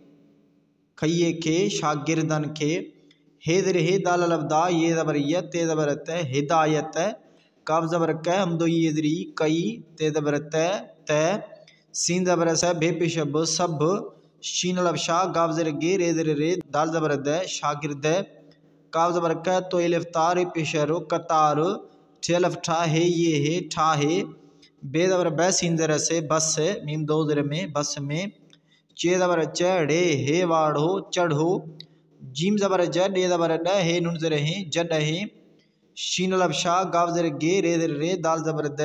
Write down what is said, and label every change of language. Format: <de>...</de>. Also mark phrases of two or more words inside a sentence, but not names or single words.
<sd>खइए खे, शागिर्दन खे, हे ज़ेर हे, दाल अलफ दा, ये ज़बर य, ते ज़बर त, हिदायत, काफ ज़बर क, हमदो ये ज़ेर ई, कई, ते ज़बर त, सीन ज़बर स, भे पेश ब, सब, शीन अलफ शाह, गाव ज़ेर गे, रे ज़ेर रे, दाल ज़बर द, शागिर्द, काफ ज़बर क, तो एलिफ ता, रे पेश रो, कतार, ठे अलफ ठा, हे ये हे, ठाहे, बे ज़बर ब, सीन ज़ेर से, बस, मीम दो ज़ेर में, बस में, चे ज़बर चढ़े, हे वाढ़ो, चढ़ो, जीम ज़बर ज, डे ज़बर ड, हे नून ज़ेर हे, जडहे, शीन अलफ शाह, गाव ज़ेर गे, रे ज़ेर रे, दाल ज़बर द,</sd>